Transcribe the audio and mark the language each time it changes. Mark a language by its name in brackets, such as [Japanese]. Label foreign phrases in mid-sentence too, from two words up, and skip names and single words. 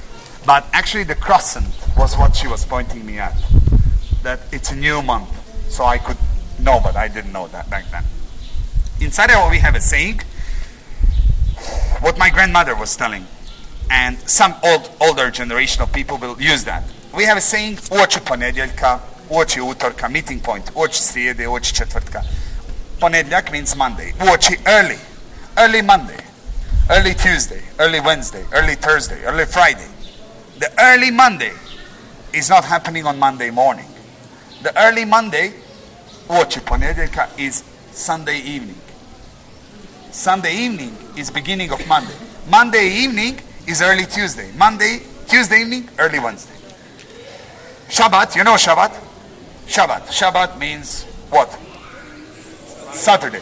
[English] But actually the crescent was what she was pointing me at. That it's a new month. So I could know, but I didn't know that back then. In Sarajevo, we have a saying, what my grandmother was telling, and some older generation of people will use that. We have a saying, [Bosnian] uoči ponedjeljka, uoči utorka, [English] meeting point, [Bosnian] uoči srijede, uoči četvrtka. [English] Ponedjeljak means Monday. Uoči early Monday, early Tuesday, early Wednesday, early Thursday, early Friday. The early Monday is not happening on Monday morning. The early Monday, [Bosnian] uoči ponedjeljka, [English] is Sunday evening. Sunday evening is beginning of Monday. Monday evening is early Tuesday. Tuesday evening, early Wednesday. Shabbat, you know Shabbat? Shabbat means what? Saturday.